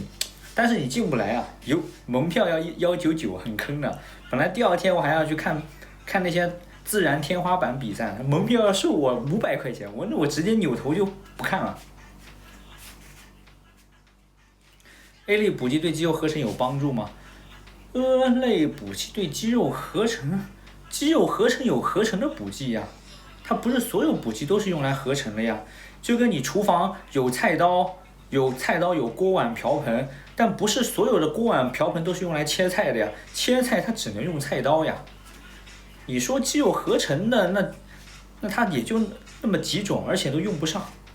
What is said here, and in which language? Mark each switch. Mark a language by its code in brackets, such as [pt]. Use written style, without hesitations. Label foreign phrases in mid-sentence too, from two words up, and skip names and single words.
[zh] 但是你进不来啊，有门票要199，很坑的。本来第2天我還要去看那些自然天花板比賽，門票要收我500塊錢，我直接扭頭就不看了。A 類補劑對肌肉合成有幫助嗎？類補劑對肌肉合成有合成的補劑呀，它不是所有補劑都是用來合成的呀。就跟你廚房有菜刀有鍋碗瓢盆，但不是所有的鍋碗瓢盆都是用來切菜的呀，切菜它只能用菜刀呀。你說肌肉合成的那它也就那麼幾種，而且都用不上。